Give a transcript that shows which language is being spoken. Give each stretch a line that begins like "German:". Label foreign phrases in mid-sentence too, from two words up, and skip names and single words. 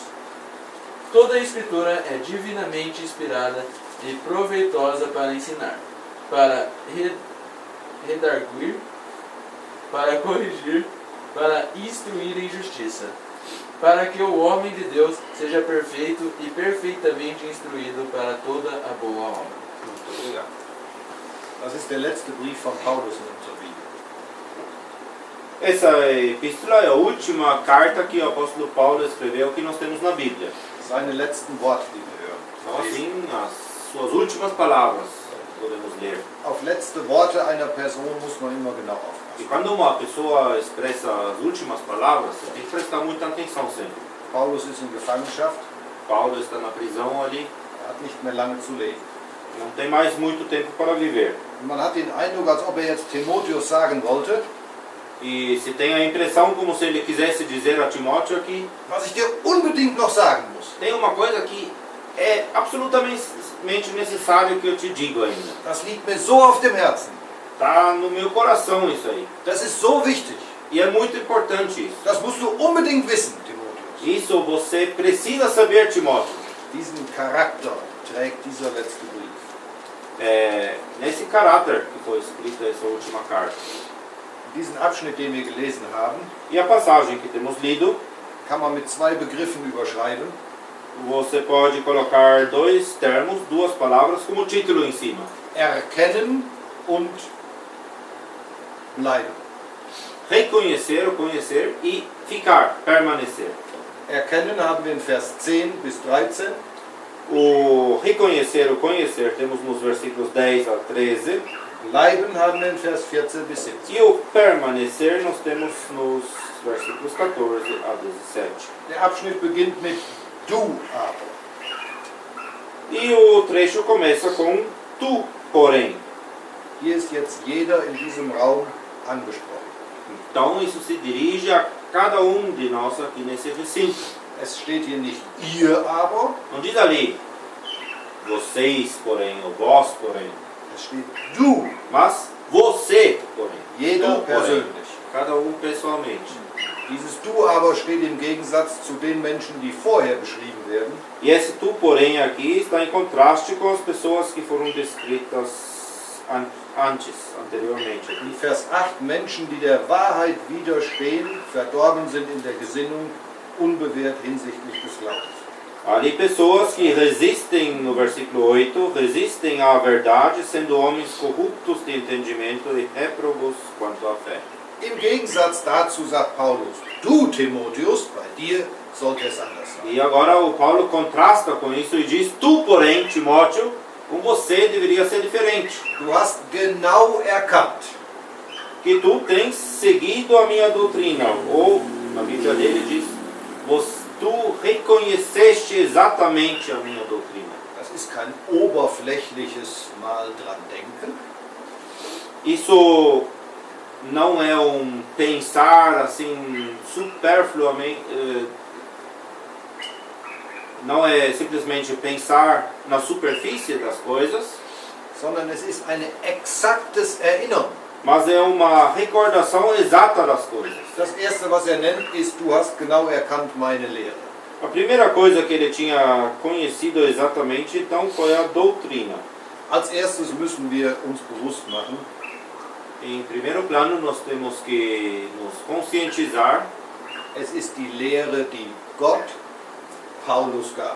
Portuguese: Toda a Escritura é divinamente inspirada e proveitosa para ensinar, para redarguir, para corrigir, para instruir em justiça, para que o homem de Deus seja perfeito e perfeitamente instruído para toda a boa obra. Muito obrigado.
German: Das ist der letzte Brief von Paulus in unserer Bibel.
Portuguese: Essa epístola é a última carta que o apóstolo Paulo escreveu que nós temos na Bíblia.
German: Seine letzten Worte, die wir hören.
Portuguese: São assim as suas últimas palavras que podemos ler.
German: Auf letzte Worte einer Person muss man immer genau aufpassen.
Portuguese: E quando uma pessoa expressa as últimas palavras, você tem que prestar muita atenção sempre.
German: Paulus ist in Gefangenschaft,
Portuguese: Paulo está na prisão ali,
German: hat nicht mehr lange zu leben.
Portuguese: não tem mais muito tempo para viver.
German: Man hat den Eindruck, als ob jetzt Timotheus sagen wollte,
Portuguese: E se tem a impressão como se ele quisesse dizer a Timóteo aqui,
German: was ich dir unbedingt noch sagen muss.
Portuguese: tem uma coisa que é absolutamente necessário que eu te digo ainda.
German: Das liegt mir so auf dem Herzen.
Portuguese: Está no meu coração isso aí.
German: Das ist so wichtig.
Portuguese: E é muito importante isso.
German: Das musst du unbedingt wissen, Timotheus.
Portuguese: Isso você precisa saber, Timóteo.
German: Diesen Charakter trägt dieser letzte Brief.
Portuguese: Nesse caráter que foi escrita essa última carta.
German: Diesen Abschnitt, den wir gelesen haben,
Portuguese: E a passagem que temos lido,
German: kann man mit 2 Begriffen überschreiben.
Portuguese: você pode colocar 2 termos, 2 palavras como título em cima.
German: Erkennen und bleiben.
Portuguese: Reconhecer ou conhecer e ficar, permanecer.
German: Erkennen haben wir in Vers 10 bis 13.
Portuguese: O reconhecer ou conhecer temos nos versículos 10 a 13.
German: Bleiben haben wir in Vers 14 bis 17.
Portuguese: E o permanecer nós temos nos versículos 14 a 17.
German: Der Abschnitt beginnt mit Du aber.
Portuguese: E o trecho começa com tu, porém.
German: Hier ist jetzt jeder in diesem Raum angesprochen.
Portuguese: Então isso se dirige a cada de nós aqui nesse recinto.
German: Es steht hier nicht ihr aber,
Portuguese: Não diz ali vocês, porém, ou vós, porém.
German: es steht du.
Portuguese: Mas você, porém.
German: Jeder
Portuguese: Tu, porém.
German: persönlich.
Portuguese: Cada pessoalmente.
German: Dieses Du aber steht im Gegensatz zu den Menschen, die vorher beschrieben werden.
Portuguese: E esse tu, porém, aqui está em contraste com as pessoas que foram descritas anteriormente.
German: In Vers 8 Menschen, die der Wahrheit widerstehen, verdorben sind in der Gesinnung, unbewährt hinsichtlich des Glaubens.
Portuguese: Ali pessoas que resistem, no versículo 8, resistem à verdade, sendo homens corruptos de entendimento e réprobos quanto à fé.
German: Im Gegensatz dazu sagt Paulus, du Timotheus, bei dir sollte es anders sein.
Portuguese: E agora o Paulo contrasta com isso e diz, tu, porém, Timóteo, com você deveria ser diferente.
German: Du hast genau erkannt,
Portuguese: Que tu tens seguido a minha doutrina, ou na Bíblia dele, preenche exatamente a minha doutrina.
German: Das ist kein oberflächliches Mal dran denken,
Portuguese: Isso não é um pensar assim superfluamente, não é simplesmente pensar na superfície das coisas,
German: sondern es ist eine exaktes Erinnern.
Portuguese: mas é uma recordação exata das coisas.
German: Das erste, was nennt, ist, du hast genau erkannt meine Lehre.
Portuguese: A primeira coisa que ele tinha conhecido exatamente então foi a doutrina.
German: Als erstes müssen wir uns bewusst machen,
Portuguese: Em primeiro plano, nós temos que nos conscientizar
German: es ist die Lehre, die Gott Paulus gab.